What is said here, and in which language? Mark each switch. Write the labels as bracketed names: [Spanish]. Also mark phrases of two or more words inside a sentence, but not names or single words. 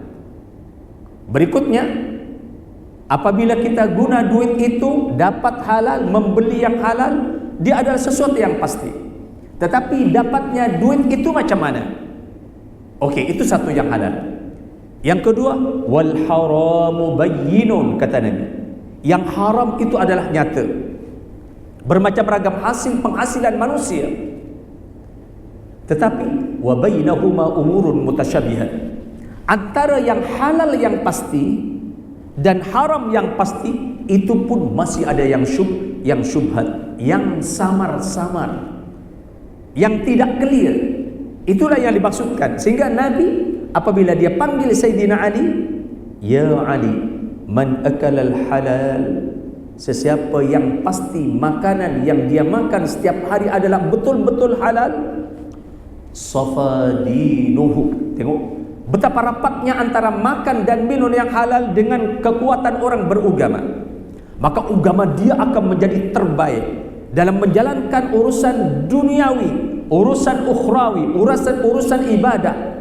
[Malay] Berikutnya, apabila kita guna duit itu dapat halal, membeli yang halal, dia adalah sesuatu yang pasti. Tetapi dapatnya duit itu macam mana? Okey, itu satu yang halal. Yang kedua, [Arabic] والحرام بين, [Malay] kata Nabi. Yang haram itu adalah nyata. Bermacam ragam penghasilan manusia. [Arabic] Tetapi وبينهما أمور مشتبهات. [Malay] Antara yang halal yang pasti dan haram yang pasti, itu pun masih ada yang syubhat, yang samar-samar, yang tidak clear. Itulah yang dimaksudkan. Sehingga Nabi apabila dia panggil Sayyidina Ali, [Arabic] يا علي، من أكل الحلال, [Malay] sesiapa yang pasti makanan yang dia makan setiap hari adalah betul-betul halal, [Arabic] صفا دينه. [Malay] Tengok betapa rapatnya antara makan dan minum yang halal dengan kekuatan orang beragama. Maka agama dia akan menjadi terbaik dalam menjalankan urusan duniawi, urusan ukhrawi, urusan ibadah.